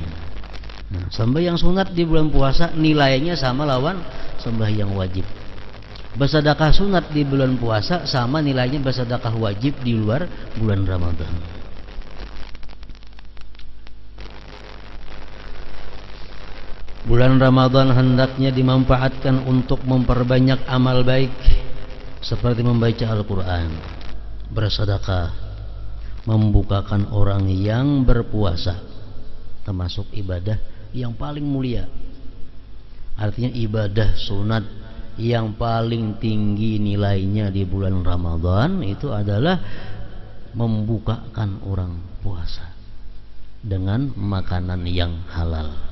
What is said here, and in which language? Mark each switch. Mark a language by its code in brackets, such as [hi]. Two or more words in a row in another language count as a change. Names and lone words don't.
[id] Nah, sembahyang sunat di bulan puasa nilainya sama lawan sembahyang wajib. Bersedekah sunat di bulan puasa sama nilainya bersedekah wajib di luar bulan Ramadan. Bulan Ramadan hendaknya dimanfaatkan untuk memperbanyak amal baik, seperti membaca Al-Quran, bersedekah, membukakan orang yang berpuasa, termasuk ibadah yang paling mulia. Artinya ibadah sunat yang paling tinggi nilainya di bulan Ramadan itu adalah membukakan orang puasa dengan makanan yang halal.